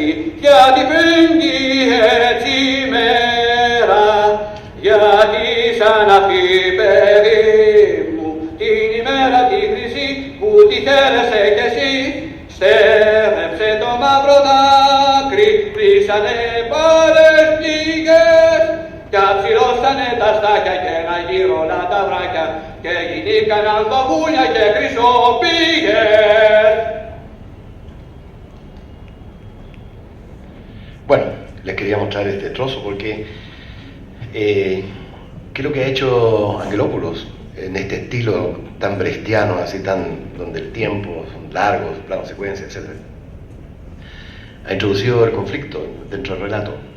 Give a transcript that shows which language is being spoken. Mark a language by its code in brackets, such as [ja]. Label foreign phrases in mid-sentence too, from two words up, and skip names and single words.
[el] γιατί φύγει έτσι η μέρα, γιατί σαν αυτή παιδί μου την ημέρα τη χρυσή που τη χαίρεσαι κι εσύ, στέρεψε το μαύρο δάκρυ, πλήσανε πάλες πληγές κι αψηλώσανε τα στάχια και ένα γύρωνα τα βράχια και γινήκαναν παγούλια και χρυσοπήγες. [es] Bueno, les quería mostrar este trozo porque ¿qué es lo que ha hecho Angelopoulos en este estilo tan brechtiano, así donde el tiempo son largos, planos secuencia, etc.? Ha introducido el conflicto dentro del relato.